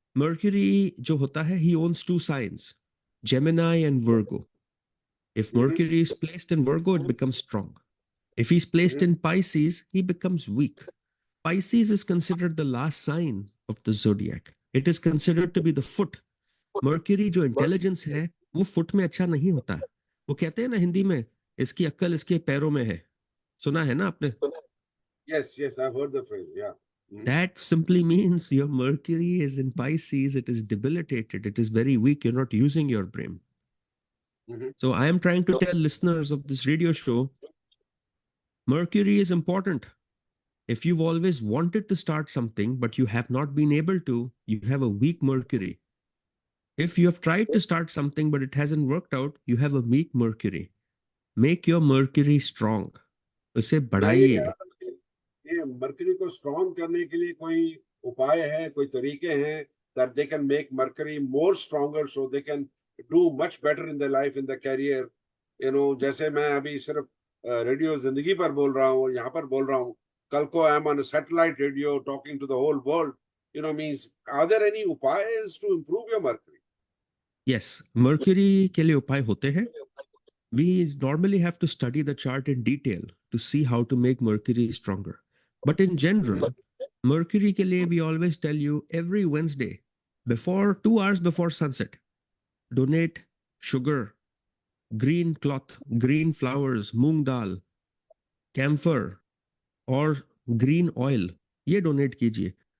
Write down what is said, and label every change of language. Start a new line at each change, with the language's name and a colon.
English: Mercury
Hindi: जो होता है,
English: he owns two signs, Gemini and Virgo. If Mercury is placed in Virgo, it becomes strong. If he's placed in Pisces, he becomes weak. Pisces is considered the last sign of the zodiac. It is considered to be the foot.
Hindi: Mercury जो intelligence है, वो foot में अच्छा नहीं होता. वो कहते हैं ना हिंदी में, इसकी अक्ल इसके पैरों में है. सुना है ना आपने?
English: Yes, I've heard the phrase. Yeah. That simply means your Mercury is in Pisces. It is debilitated. It is very weak. You're not using your brain. So I am trying to tell listeners of this radio show, Mercury is important. If you've always wanted to start something, but you have not been able to, you have a weak Mercury. If you have tried to start something, but it hasn't worked out, you have a weak Mercury. Make your Mercury strong.
Hindi: उसे बढ़ाइए. ये mercury को strong करने के लिए कोई उपाय है, कोई तरीके हैं
English: that they can make Mercury more stronger so they can do much better in their life, in their career.
Hindi: You know, जैसे मैं अभी सिर्फ रेडियो जिंदगी पर बोल रहा हूँ, यहाँ पर बोल रहा हूँ, कल को
English: I am on a satellite radio talking to the whole world. You know, means are there any upayas to improve your Mercury?
Hindi: Yes, Mercury के लिए उपाय होते हैं.
English: We normally have to study the chart in detail to see how to make Mercury stronger. But in general,
Hindi: Mercury ke liye
English: we always tell you every Wednesday, 2 hours before sunset, donate sugar, green cloth, green flowers, moong dal, camphor, or green oil.
Hindi: Ye donate kijiye.